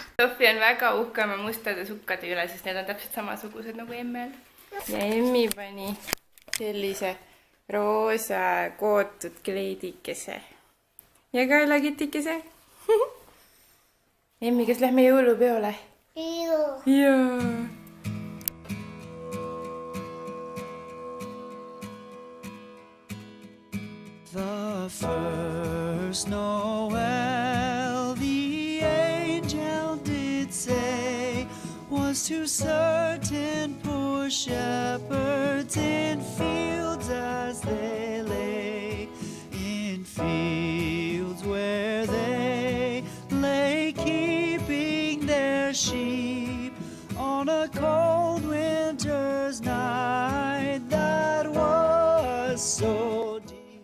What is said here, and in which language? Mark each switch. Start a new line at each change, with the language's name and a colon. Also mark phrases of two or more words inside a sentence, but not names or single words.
Estonian: Sofi on väga uhke oma mustade sukkade üle, sest need on täpselt samasugused nagu Emmel. Ja Emmi pani sellise roosa kootud kleidikese. Ja kaelakitikese. Emmi, kas lähme jõulupeole? Juu. Jaa.
English: The first Noel, the angel did say, was to certain poor shepherds in fields as they lay, in fields where they lay keeping their sheep on a cold winter's night that was so deep.